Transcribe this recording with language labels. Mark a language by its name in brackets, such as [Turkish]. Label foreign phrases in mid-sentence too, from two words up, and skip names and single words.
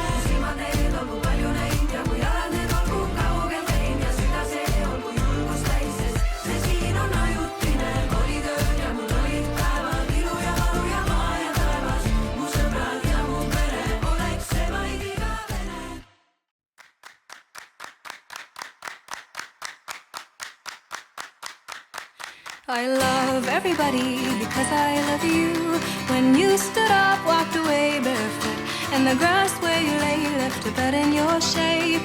[Estonian] Silmad need olgu palju näinud ja mu jalad need olgu kaugel käinud ja süda see olgu julgust täis, sest see siin on ajutine. Oli töö ja mul olid päevad, ilu ja varu ja maa ja taevas. Mu sõbrad ja mu pere oleks see vaid igavene. [English] I love everybody because I love you. When you stood up, walked away barefoot, and the grass where you lay left a bed in your shape.